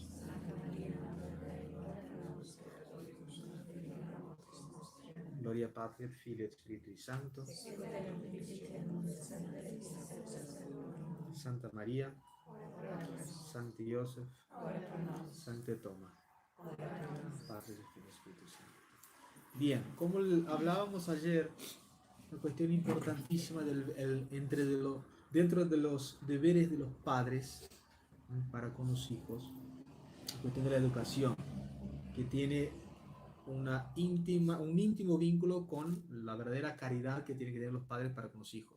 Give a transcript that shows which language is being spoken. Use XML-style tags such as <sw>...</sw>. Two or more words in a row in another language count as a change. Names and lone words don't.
<la>Santa Maria, Mater Dei, ora pro nobis peccatoribus, nunc et in hora mortis nostre. Gloria Patri et Filii et Spiritui Sancto. Sicut erat nunc et semper et semper seculorum. Santa Maria, Ora pro nobis, Santi Joseph, ora pro nobis, Sancte Toma, ora pro nobis.</la> <es>Padre del Figlio y Espíritu Santo. Bien, como hablábamos ayer, una cuestión importantísima dentro de los deberes de los padres, ¿no?, para con los hijos, la cuestión de la educación, que tiene un íntimo vínculo con la verdadera caridad que tienen que tener los padres para con los hijos.</es>